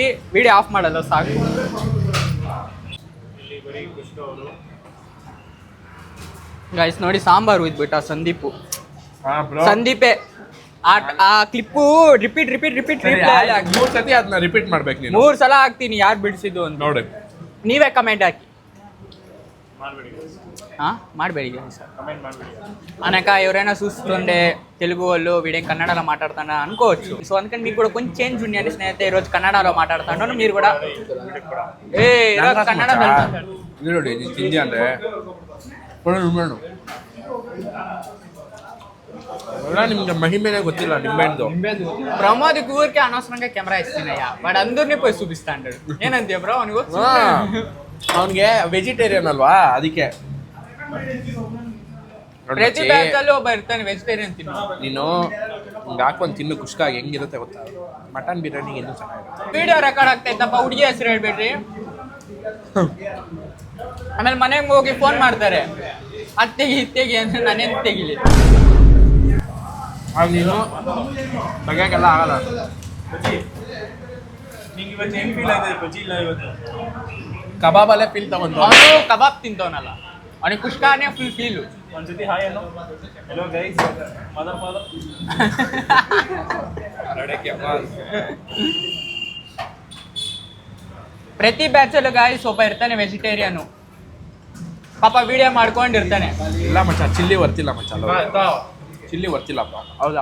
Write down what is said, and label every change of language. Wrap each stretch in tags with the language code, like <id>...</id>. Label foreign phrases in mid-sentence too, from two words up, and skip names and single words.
<kn>ವಿಡಿಯೋ ಆಫ್ ಮಾಡಲ್ಲ, ಸಾಕು. ಗೈಸ್ ನೋಡಿ, ಸಾಂಬಾರು ಇದ್ಬಿಟ್ಟ ಸಂದೀಪು. ಸಂದೀಪೇ ಆ ಕ್ಲಿಪ್ಪು ರಿಪೀಟ್ 3 ಸತಿ ಅದನ್ನ ರಿಪೀಟ್ ಮಾಡ್ಬೇಕು ನೀನು. 3 ಸಲ ಹಾಕ್ತೀನಿ, ಯಾರು ಬಿಡಿಸಿದ್ದು ಅಂತ ನೋಡಿ. ನೀವೇ ಕಮೆಂಟ್ ಹಾಕಿ. ಮಾಡಬೇಡಿ ಸರ್.</kn> <te>అనక ఎవరైనా చూస్తుంటే తెలుగు వాళ్ళు వీడియో కన్నడలో మాట్లాడుతాను అనుకోవచ్చు. సో అందుకని మీకు కూడా కొంచెం చేంజ్ ఉంది స్నేహితులు. ఈరోజు కన్నడలో మాట్లాడుతాను, మీరు కూడా కన్నడ</te> <kn>ನೋಡಿ ತಿಂಡಿ ಅಂದ್ರೆ ನಿಮ್ಗೆ ಮಹಿಮೆನೇ ಗೊತ್ತಿಲ್ಲ ನಿಂಬೆಹಣ್ಣು.</kn> <te>ಪ್ರಮೋದ್కి ఊరికే అనవసరంగా కెమెరా ఇస్తున్నాయా, వాడు అందరినీ పోయి చూపిస్తా అంటాడు.</te> <kn>ಏನಂತೀಯ ಬ್ರೋ? ಅವನಿಗೆ ವೆಜಿಟೇರಿಯನ್ ಅಲ್ವಾ, ಅದಕ್ಕೆ. ಪ್ರತಿ ಬ್ಯಾಚಲ್ಲಿ ಒಬ್ಬ ಇರ್ತಾನೆ ವೆಜಿಟೇರಿಯನ್ ತಿನ್ನು. ನೀನು ಹಿಂಗೆ ಹಾಕೊಂಡು ತಿನ್ನು, ಕುಷ್ಕಾಗಿ ಹೆಂಗಿರುತ್ತೆ ಗೊತ್ತಾ? ಮಟನ್ ಬಿರಿಯಾನಿಗೆ ಇನ್ನೂ ಚೆನ್ನಾಗಿರುತ್ತೆ. ವಿಡಿಯೋ ರೆಕಾರ್ಡ್ ಆಗ್ತಾ ಇತ್ತಪ್ಪ, ಹುಡುಗಿ ಹೆಸರು ಹೇಳ್ಬೇಡ್ರಿ. ಆಮೇಲೆ ಮನೆಗೆ ಹೋಗಿ ಫೋನ್ ಮಾಡ್ತಾರೆ, ಅತ್ತೆಗೆ ಇತ್ತೆಗೆ ಅಂದ್ರೆ ನಾನೇನು ತೆಗಿಲಿ. ನೀನು ತೆಗಿಯೋಕ್ಕೆಲ್ಲ ಆಗಲ್ಲ. ಕಬಾಬಲ್ಲೇ ಫೀಲ್ ತಗೊಂಡು ಅವನು ಕಬಾಬ್ ತಿಂತವನಲ್ಲ, ಅವನಿಗೆ ಕುಷ್ಕಾನೇ ಫುಲ್ ಫೀಲು. ಒಂದ್ಸತಿ ಹಾಯ್ ಅನ್ನೋ.</kn> <en>Hello guys, mother father.</en> <kn>ಪ್ರತಿ ಬ್ಯಾಚಲ್ಲೂ ಗಾಯ್ಸ್ ಒಬ್ಬ ಇರ್ತಾನೆ ವೆಜಿಟೇರಿಯನು, ಪಾಪ ವಿಡಿಯೋ ಮಾಡ್ಕೊಂಡಿರ್ತಾನೆ. ಇಲ್ಲ ಮಚ್ಚ, ಚಿಲ್ಲಿ ವರ್ತಿಲ್ಲ ಮಚ್ಚ, ಚಿಲ್ಲಿ ವರ್ತಿಲ್ಲಪ್ಪ. ಹೌದಾ?</kn>